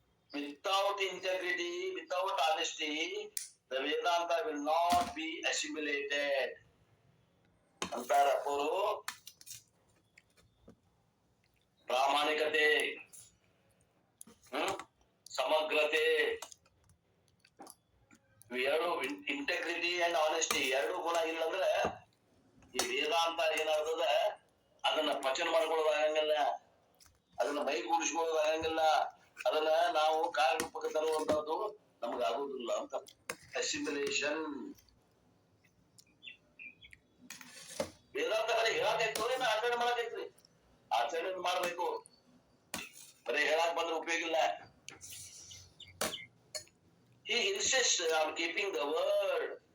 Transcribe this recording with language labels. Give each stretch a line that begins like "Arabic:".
English: Without integrity, without honesty, the Vedanta will not be assimilated.
Kannada: ಅಂತಾರ ಅವರು ಪ್ರಾಮಾಣಿಕತೆ, ಸಮಗ್ರತೆ, ಎರಡು
English: integrity and honesty
Kannada: ಎರಡು ಗುಣ ಇಲ್ಲಂದ್ರೆ ಈ ವೇದಾಂತ ಏನಾಗ್ತದ ಅದನ್ನ ಪಚನ ಮಾಡ್ಕೊಳ್ಳೋದಾಗಂಗಿಲ್ಲ, ಅದನ್ನ ಮೈಗೂಡಿಸ್ಕೊಳ್ಳೋದಾಗಂಗಿಲ್ಲ, ಅದನ್ನ ನಾವು ಕಾರ್ಯರೂಪಕ್ಕೆ ತರುವಂತದ್ದು ನಮ್ಗೆ ಆಗುದಿಲ್ಲ ಅಂತ. ಅಸಿಮಿಲೇಷನ್ ವೇದಾಂತ ಬರೀ ಹೇಳಾಕೈತು, ಏನ ಆಚರಣೆ ಮಾಡಕೈತ್ರಿ? ಆಚರಣೆ ಮಾಡ್ಬೇಕು, ಬರೀ ಹೇಳಾಕ್ ಬಂದ್ರೆ ಉಪಯೋಗ ಇಲ್ಲ.
English: He insists on keeping the word.